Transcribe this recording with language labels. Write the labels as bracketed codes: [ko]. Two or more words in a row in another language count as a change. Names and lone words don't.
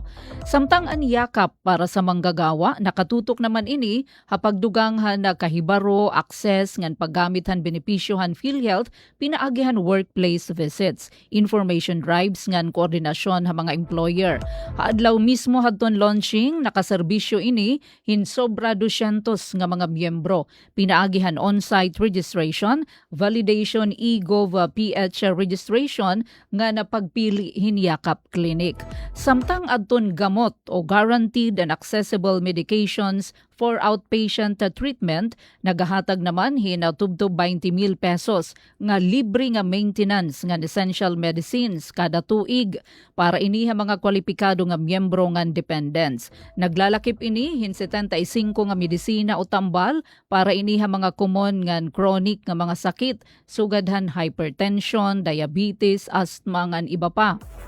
[war] Samtang ang yakap [tl] para sa manggagawa [war] nakatutok naman ini hapagdugang han kahibaro, access ngan paggamit han benepisyo han PhilHealth pinaagi han workplace visits, information drives ngan koordinasyon ha mga employer. Adlaw mismo hadton launching nakaserbisyo ini hinsobra 200 nga mga miyembro. Pinaagihan [en] on-site registration, [war] validation e-gov PH registration nga napagpili hinyakap clinic. Samtang adton gamot o [en] guaranteed and accessible medications for outpatient treatment, [war] nagahatag naman hinatubtob 20,000 pesos nga libre nga maintenance nga [en] essential medicines [war] kada tuig para iniha mga kwalipikado nga miyembro nga dependents. Naglalakip ini hin 75 nga medisina o tambal para iniha mga common nga chronic nga mga sakit sugadhan hypertension, diabetes, asthma ngan iba pa.